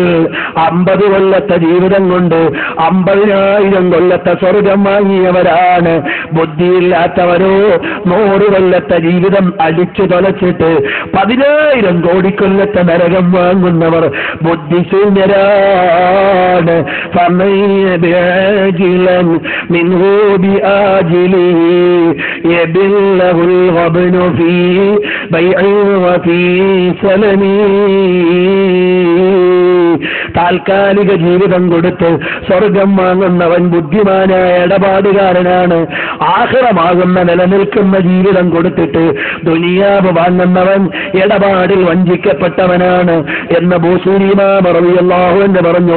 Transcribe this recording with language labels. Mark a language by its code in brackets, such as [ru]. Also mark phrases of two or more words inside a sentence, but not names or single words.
[ml] 50 കൊല്ലത്തെ ജീവിതം കൊണ്ട് 50,000 കൊല്ലത്തെ സ്വർഗം വാങ്ങിയവരാണ്. ബുദ്ധിയില്ലാത്തവരോ 100 കൊല്ലത്തെ ജീവിതം അടിച്ചു തൊലച്ചിട്ട് 10,000 കോടി കൊല്ലത്തെ നരകം വാങ്ങുന്നവർ ബുദ്ധിശൂന്യരാണ്. [ar] منه بآجله يبله الغبن في بيع وفي سلم, [ml] താൽക്കാലിക ജീവിതം കൊടുത്ത് സ്വർഗം വാങ്ങുന്നവൻ ബുദ്ധിമാനായ ഇടപാടുകാരനാണ്. ആഖിറമാകുന്ന നിലനിൽക്കുന്ന ജീവിതം കൊടുത്തിട്ട് ദുനിയാവ് വാങ്ങുന്നവൻ ഇടപാടിൽ വഞ്ചിക്കപ്പെട്ടവനാണ് എന്ന് ബൂസൂരി ഇമാം [ar] رضي الله عنه [ml] പറഞ്ഞു.